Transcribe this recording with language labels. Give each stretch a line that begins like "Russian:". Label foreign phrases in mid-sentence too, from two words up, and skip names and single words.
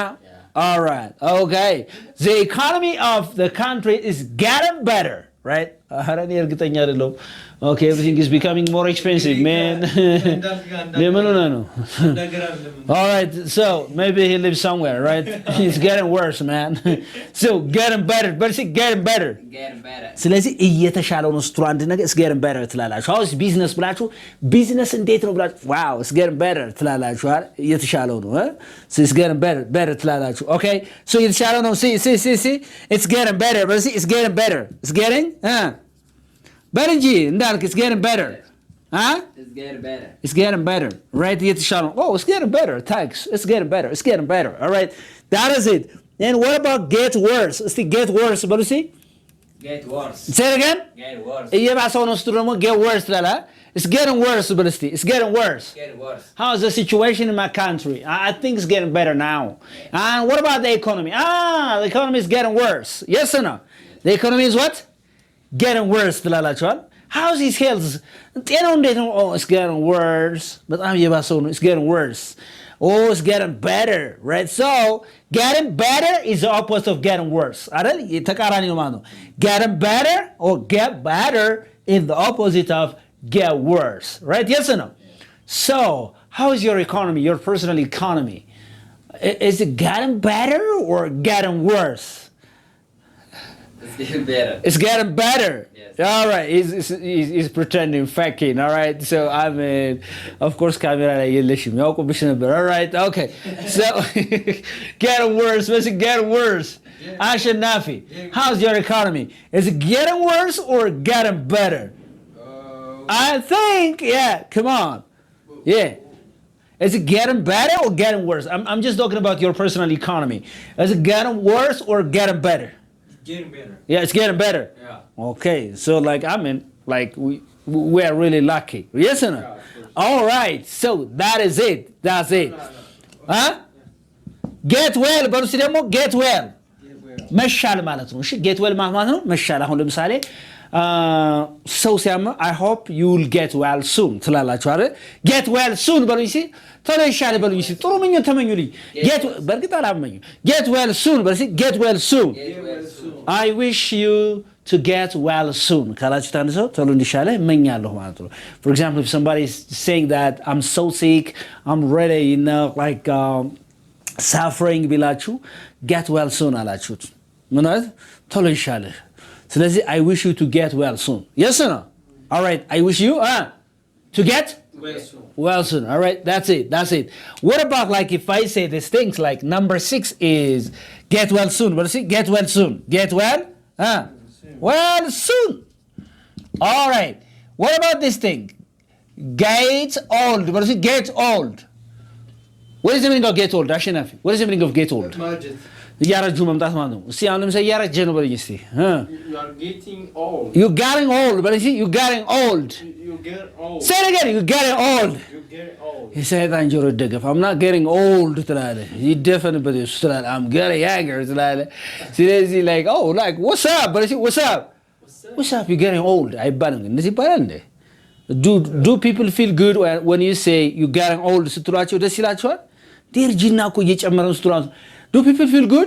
English: Yeah. All right. Okay. The economy of the country is getting better, right? Okay, everything is becoming more expensive, man. All right, so maybe he lives somewhere, right? It's getting worse, man. So getting better, but it's getting better. Getting better.
Amharic: ስለዚህ እየተሻለው ነው ስትሩ አንድ ነገር
English: it's getting better
Amharic: ትላላችሁ። አሁን ቢዝነስ ብላችሁ ቢዝነስ እንዴት ነው ብላችሁ
English: wow it's getting better
Amharic: ትላላችሁ አይደል? እየተሻለው ነው
English: so it's getting better ትላላችሁ። okay so
Amharic: እየተሻለው ነው
English: see it's getting better but see it's getting better it's getting better
Amharic: እንጂ እንዳልክ
English: it's getting better It's getting better. it's getting better right እየተሻለው oh it's getting better thanks it's getting better all right that is it and what about get worse እስቲ get worse በሉ see Get worse. say it again Get worse.
Amharic: እየባሰው ነው ስትሉ ደግሞ
English: get worse
Amharic: ትላላ
English: it's getting worse
Amharic: በሉ እስቲ
English: it's getting worse Get worse. how's the situation in my country I think it's getting better now and what about the economy the economy is getting worse yes or no the economy is what getting worse ትላላችኋል how's his health
Amharic: ጤናው እንዴት ነው
English: oh it's getting worse
Amharic: በጣም እየባሰው ነው
English: it's getting worse oh it's getting better right so getting better is the opposite of getting worse
Amharic: አይደል ተቃራኒ ነው ማለት ነው
English: getting better or get better is the opposite of get worse right yes or no so how is your economy your personal economy is it getting better or getting worse It's getting better. It's getting better. Yes. All right. He's pretending, faking. All right. So I mean, of course, camera
Amharic: ላይ የለሽም ያውቁብሽ ነበር.
English: All right. Okay. So getting worse. What's it getting worse? Ashanafi, how's your economy? Is it getting worse or getting better? I think, yeah. Come on. Yeah. Is it getting better or getting worse? I'm just talking about your personal economy. Is it getting worse or getting better? Getting better. Yeah, it's getting better. Yeah. Okay, so like I mean, like we are really lucky. Yes or no? Yeah, all right, so that is it. That's it. Huh? Get well, but see ደግሞ get well.
Amharic: መሻል ማለት ነው። እሺ
English: get well
Amharic: ማለት ነው መሻል። አሁን ለምሳሌ ሰው ሲያመ
English: I hope you will get well soon
Amharic: ትላላችሁ አይደል?
English: get well soon
Amharic: በሉኝ እስኪ ቶሎ ይሻል በሉኝ እስኪ ጥሩ ምኞት ተመኙልኝ። በእርግጥ አላመኙ
English: get well soon
Amharic: በሉ እስኪ
English: get well soon. Get well soon. I wish you to get well soon
Amharic: ካላችሁ ታንድ ሰው ቶሎ እንዲሻለ እመኛለሁ ማለት ነው።
English: For example, if somebody is saying that I'm so sick, I'm really like suffering ቢላችሁ get well soon
Amharic: አላችሁት ምን ማለት ቶሎ ይሻለ ስለዚህ
English: I wish you to get well soon. Yes or no? All right, I wish you to get Well soon. well soon. All right, that's it. What about like if I say these things like number 6 is get well soon. What is it? Get well soon. Get well? Well soon. All right. What about this thing? Get old. What is it? Get old. what is the meaning of get old አሸናፊ what is the meaning of get old
Amharic: እያረጁ መምጣት ማለት ነው እስቲ አሁን ለምሳሌ እያረጀ ነው በለኝ እስቲ
English: you are getting old you getting old
Amharic: በለኝ እስቲ
English: you getting old you get old say it again you getting old
Amharic: የሰይጣን ጆሮ ይደገፍ
English: I'm not getting old
Amharic: ትላለህ ይደፈንበት እሱ ትላለህ
English: I'm getting younger
Amharic: ትላለህ ስለዚህ
English: like oh like what's up በለኝ what's up you getting old
Amharic: አይባልም እንደዚህ ይባላል እንዴ
English: do people feel good when you say you getting old
Amharic: ስትሏቸው ደስ ይላቸዋል ደርጅና እኮ እየጨመረ ነው ስትሏቸው
English: do people feel good